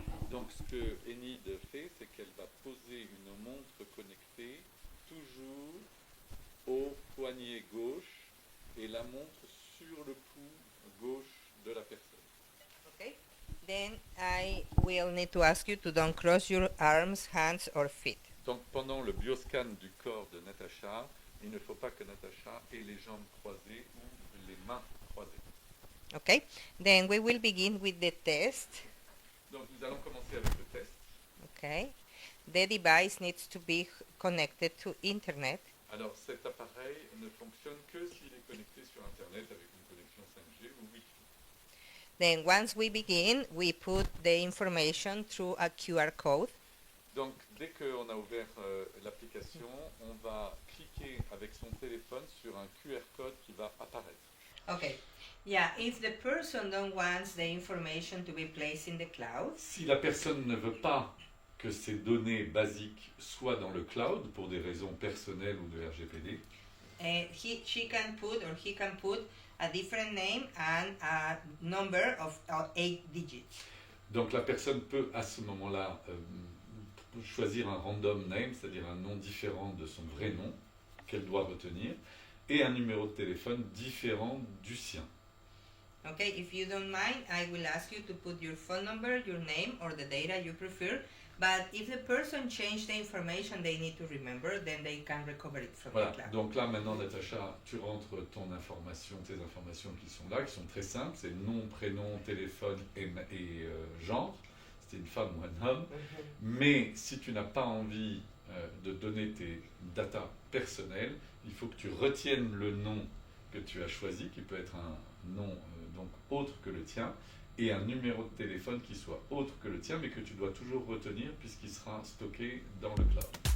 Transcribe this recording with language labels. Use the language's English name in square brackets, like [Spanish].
[French] Donc ce que Enid fait, c'est qu'elle va poser une montre connectée toujours au poignet gauche et la montre sur le pouls gauche de la personne. [English] Okay. Then I will need to ask you to don't cross your arms, hands or feet. [French] Donc pendant le bioscan du corps de Natacha, il ne faut pas que Natacha ait les jambes croisées ou les mains croisées. [English] Okay. Then we will begin with the test. [French] Donc nous allons commencer avec le test. [English] Okay. The device needs to be connected to internet. [French] Alors cet appareil ne fonctionne que s'il est connecté sur Internet avec une connexion 5G ou Wi-Fi. [English] Then once we begin, we put the information through a QR code. [French] Donc dès qu'on a ouvert l'application, on va cliquer avec son téléphone sur un QR code qui va apparaître. [English] Okay. Yeah, if the person don't wants the information to be placed in the cloud, [French] Si la personne ne veut pas que ces données basiques soient dans le cloud pour des raisons personnelles ou de RGPD, [English] he can put a different name and a number of 8 digits. [French] donc la personne peut à ce moment-là choisir un random name, c'est-à-dire un nom différent de son vrai nom qu'elle doit retenir, et un numéro de téléphone différent du sien. [English] Okay, if you don't mind, I will ask you to put your phone number, your name, or the data you prefer. But if the person changed the information they need to remember, then they can recover it from [French] Voilà, [English] the cloud. [French] donc là maintenant Natacha, tu rentres ton information, tes informations qui sont là, qui sont très simples, c'est nom, prénom, téléphone et genre, c'est une femme ou un homme, mais si tu n'as pas envie de donner tes datas personnelles, il faut que tu retiennes le nom que tu as choisi, qui peut être un nom donc autre que le tien, et un numéro de téléphone qui soit autre que le tien, mais que tu dois toujours retenir puisqu'il sera stocké dans le cloud.